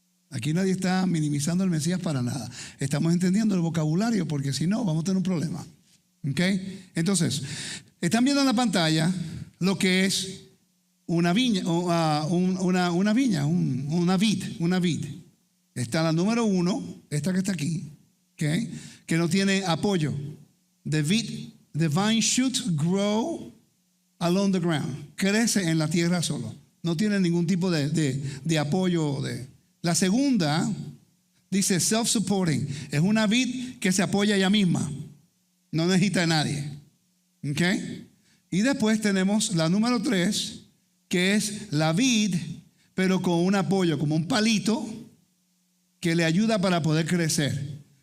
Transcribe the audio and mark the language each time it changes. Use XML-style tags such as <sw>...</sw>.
<es>Aquí nadie está minimizando el Mesías para nada. Estamos entendiendo el vocabulario, porque si no vamos a tener un problema. ¿Ok? Entonces, están viendo en la pantalla lo que es una viña, una vid. Está la número 1, esta que está aquí, ¿okay? Que no tiene apoyo.</es> <en>The vine should grow along the ground.</en> <es>Crece en la tierra solo. No tiene ningún tipo de apoyo. La segunda dice self-supporting. Es una vid que se apoya ella misma. No necesita de nadie. ¿Okay? Y después tenemos la número 3, que es la vid, pero con un apoyo, como un palito que le ayuda para poder crecer.</es>